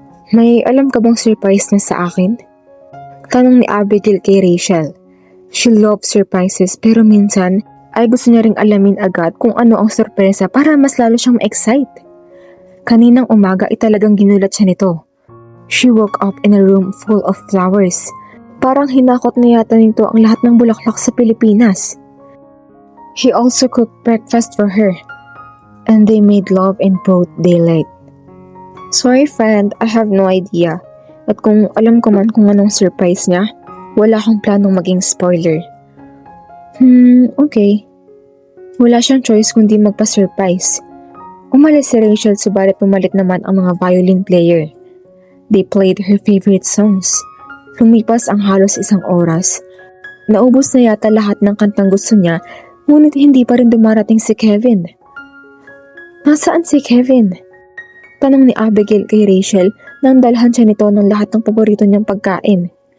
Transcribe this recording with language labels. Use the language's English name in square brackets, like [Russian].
[Filipino] May alam ka bang surprise na sa akin? Tanong ni Abigail kay Rachel. [English] She loves surprises [Filipino] pero minsan ay gusto niya ring alamin agad kung ano ang sorpresa para mas lalo siyang ma-excite. Kaninang umaga ay talagang ginulat siya nito. [English] She woke up in a room full of flowers. [Filipino] Parang hinakot na yata nito ang lahat ng bulaklak sa Pilipinas. [English] He also cooked breakfast for her, and they made love in broad daylight. Sorry friend, I have no idea. [Filipino] At kung alam ko man kung anong surprise niya, wala akong planong maging spoiler. Okay. Wala siyang choice kundi magpa-surprise. Umalis si Rachel subalit pumalit naman ang mga violin player. [English] They played her favorite songs. [Filipino] Lumipas ang halos isang oras. Naubos na yata lahat ng kantang gusto niya, ngunit hindi pa rin dumarating si Kevin. Nasaan si Kevin? Tanong ni Abigail kay Rachel nang dalhan siya nito ng lahat ng paborito niyang pagkain.